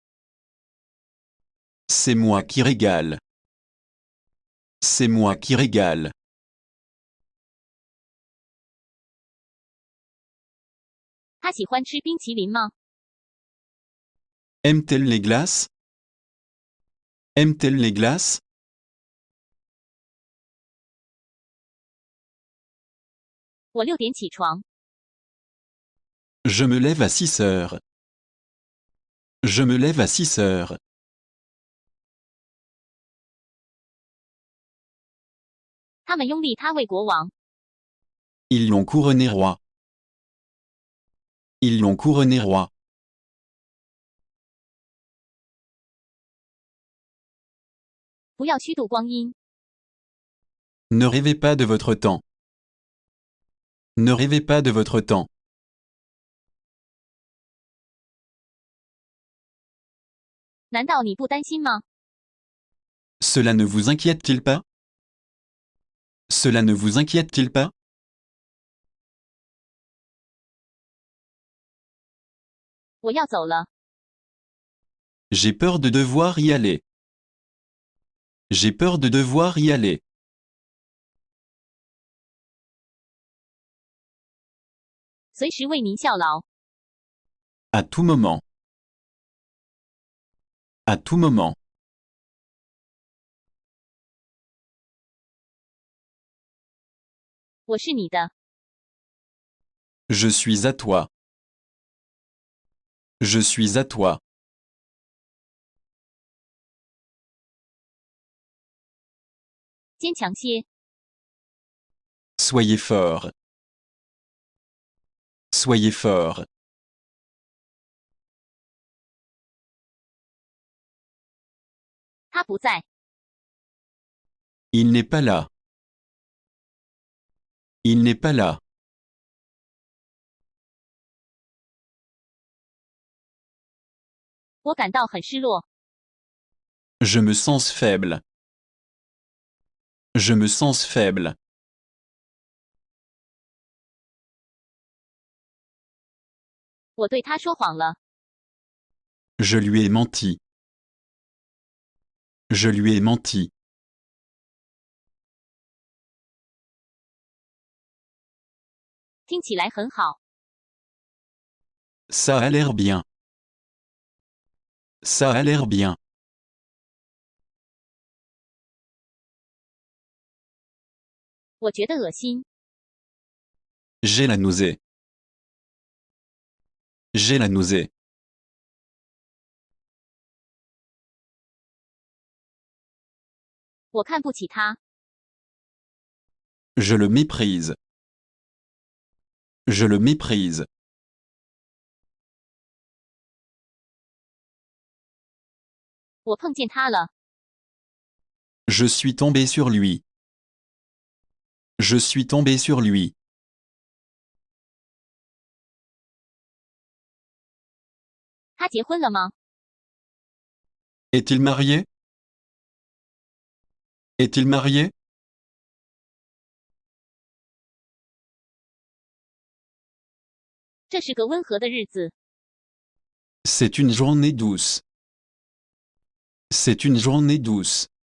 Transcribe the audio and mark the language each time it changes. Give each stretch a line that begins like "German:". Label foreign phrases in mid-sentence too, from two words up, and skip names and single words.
French: C'est moi qui régale. C'est moi qui régale.
Chinese: 他喜欢吃冰淇淋吗？
French: Aime-t-elle les glaces? Aime-t-elle les glaces?
Chinese: 我6点起床。
French: Je me lève à 6 heures. Je me lève à 6 heures.
Chinese: 他们拥立他为国王。
French: Ils l'ont couronné roi. Ils l'ont couronné roi.
Chinese: 不要虚度光阴。
French: Ne rêvez pas de votre temps. Ne rêvez pas de votre temps.
Chinese: 难道你不担心吗？
French: Cela ne vous inquiète-t-il pas? Cela ne vous inquiète-t-il pas?
Chinese: 我要走了。
French: J'ai peur de devoir y aller. J'ai peur de devoir y aller.
Chinese: 随时为您效劳。
French: À tout moment. À tout moment.
Chinese: 我是你的。
French: Je suis à toi. Je suis à toi.
Chinese: 坚强些。
French: Soyez fort. Soyez fort.
Chinese: 他不在。
French: Il n'est pas là. Il n'est pas là.
Chinese: 我感到很失落。
French: Je me sens faible. Je me sens faible.
Chinese: 我对他说谎了。
French: Je lui ai menti. Je lui ai menti.
Chinese: 听起来很好。
French: Ça a l'air bien. Ça a l'air bien.
Chinese: 我觉得恶心。
French: J'ai la nausée. J'ai la nausée.
Chinese: 我看不起他。
French: Je le méprise. Je le méprise.
Chinese: 我碰见他了。
French: Je suis tombé sur lui. Je suis tombé sur lui.
Chinese: 他结婚了吗？
French: Est-il marié? Est-il marié?
Chinese: 这是个温和的日子。
French: C'est une journée douce. C'est une journée douce.